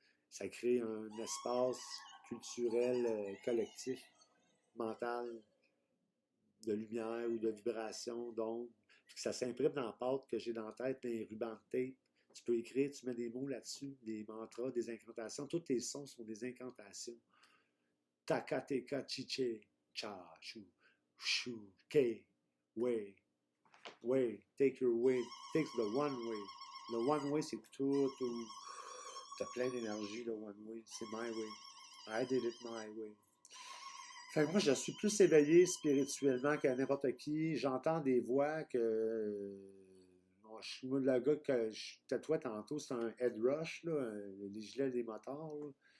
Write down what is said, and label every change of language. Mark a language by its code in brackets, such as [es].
[fr] Ça crée un espace culturel collectif, mental, de lumière ou de vibration, d'onde. Ça s'imprime dans la pâte que j'ai dans la tête, les rubans de tape. Tu peux écrire, tu mets des mots là-dessus, des mantras, des incantations. Tous tes sons sont des incantations. [en] Takateka chiche, cha, chou, chou, ke, way, way, take your way, take the one way. [fr] Le one way, c'est tout, t'as plein d'énergie, le one way. C'est my way. [en] I did it my way. [fr] Fait que moi, je suis plus éveillé spirituellement que n'importe qui. J'entends des voix que. Bon, je suis moi, le gars que je tatouais tantôt, c'est un head rush, là, les gilets des motards. Là.